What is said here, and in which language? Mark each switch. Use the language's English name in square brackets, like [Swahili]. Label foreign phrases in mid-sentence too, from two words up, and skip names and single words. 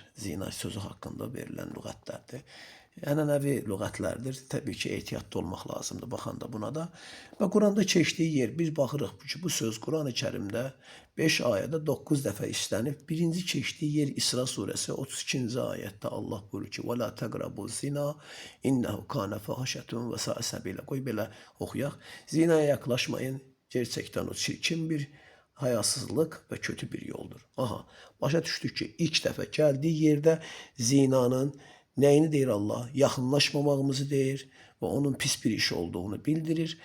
[Azerbaijani] Zina sözü haqqında verilən lüğətlərdir. Ənənəvi lüğətlərdir. Təbii ki, ehtiyatlı olmaq lazımdır baxanda buna da. Və Quranda keçdiyi yer, biz baxırıq ki, bu söz Quran-ı Kərimdə 5 ayədə 9 dəfə işlənib. Birinci keçdiyi yer İsra surəsi 32-ci ayətdə Allah buyurur ki, [Arabic] وَلَا تَقْرَبُوا الزِّنَا إِنَّهُ كَانَ فَحِشَةً وَسَاءَ سَبِيلًا. [Azerbaijani] Qoy belə oxuyaq. Zinaya yaxlaşmayın. Gerçəkdən o çirkin bir hayasızlıq və kötü bir yoldur. Aha, başa düşdük ki, ilk dəfə gəldiyi yerdə zinanın nəyini deyir Allah? Yaxınlaşmamağımızı deyir və onun pis bir iş olduğunu bildirir.